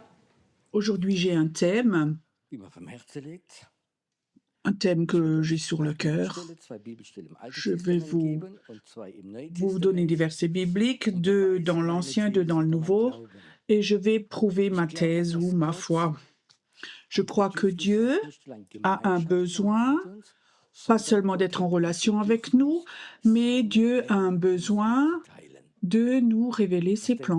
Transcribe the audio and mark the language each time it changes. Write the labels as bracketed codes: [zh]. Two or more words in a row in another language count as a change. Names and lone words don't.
[fr] Aujourd'hui, j'ai un thème [de] wie man vom Herzen liegt. [fr] que j'ai sur le cœur. [de] Zwei Bibelstellen im Alten [fr] Je vais [de] Testament geben und zwei im Neuen [fr] vous donner des [de] Testament. [fr] versets bibliques, deux dans l'Ancien, deux dans le Nouveau, et je vais prouver ma thèse ou ma foi. Je crois que Dieu a un besoin, pas seulement d'être en relation avec nous, mais Dieu a un besoin de nous révéler ses plans.